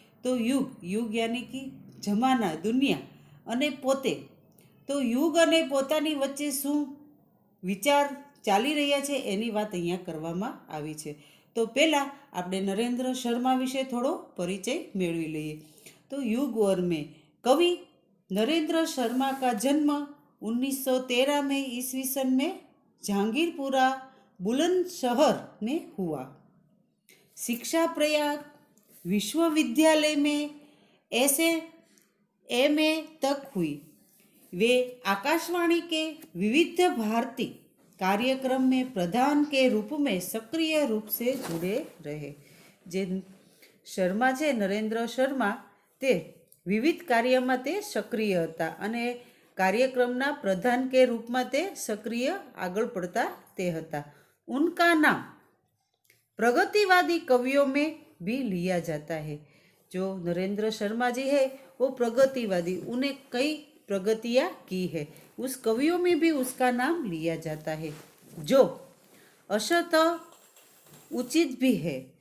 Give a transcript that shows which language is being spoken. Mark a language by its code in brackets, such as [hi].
[gu] તો યુગ યુગ યાની કે જમાના, દુનિયા, અને પોતે. તો યુગ અને પોતાની વચ્ચે શું વિચાર ચાલી રહ્યા છે એની વાત અહીંયા કરવામાં આવી છે. તો પહેલાં આપણે નરેન્દ્ર શર્મા વિશે થોડો પરિચય મેળવી લઈએ. તો યુગ ઓર મેં. [hi] कवि नरेंद्र शर्मा का जन्म 1913 में ईस्वी सन में जहांगीरपुरा बुलंदशहर में हुआ. शिक्षा प्रयाग विश्वविद्यालय में ऐसे एमए तक हुई. वे आकाशवाणी के विविध भारती कार्यक्रम में प्रधान के रूप में सक्रिय रूप से जुड़े रहे. [gu] जे शर्मा છે નરેન્દ્ર શર્મા, તે વિવિધ કાર્યમાં તે સક્રિય હતા અને કાર્યક્રમના પ્રધાન કે રૂપમાં તે સક્રિય આગળ પડતા તે હતા. [hi] उनका नाम प्रगतिवादी कवियों में भी लिया जाता है. जो नरेंद्र शर्मा जी है वो प्रगतिवादी, उन्हें कई प्रगतियाँ की है, उस कवियों में भी उसका नाम लिया जाता है, जो अशतः उचित भी है.